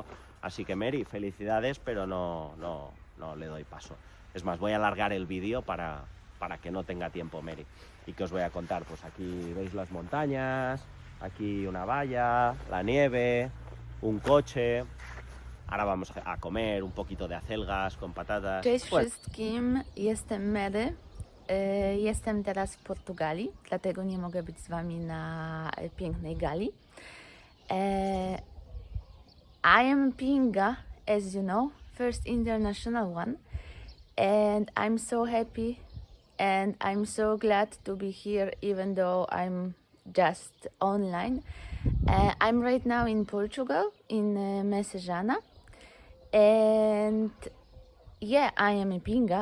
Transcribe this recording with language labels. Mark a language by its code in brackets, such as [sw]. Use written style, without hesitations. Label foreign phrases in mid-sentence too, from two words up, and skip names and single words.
[es] Así que Mary, felicidades, pero no le doy paso. Es más, voy a alargar el vídeo para que no tenga tiempo Mary. ¿Y qué os voy a contar? Pues aquí veis las montañas, aquí una valla, la nieve, un coche. Ahora vamos a comer un poquito de acelgas con patatas. [pl] Cześć wszystkim, jestem Mary. Jestem teraz w Portugalii, dlatego nie mogę być z wami na pięknej gali. [en] I am Pinga, as you know, first international one, and I'm so happy and I'm so glad to be here, even though I'm just online. I'm right now in Portugal, in Messejana, and yeah, I am a Pinga.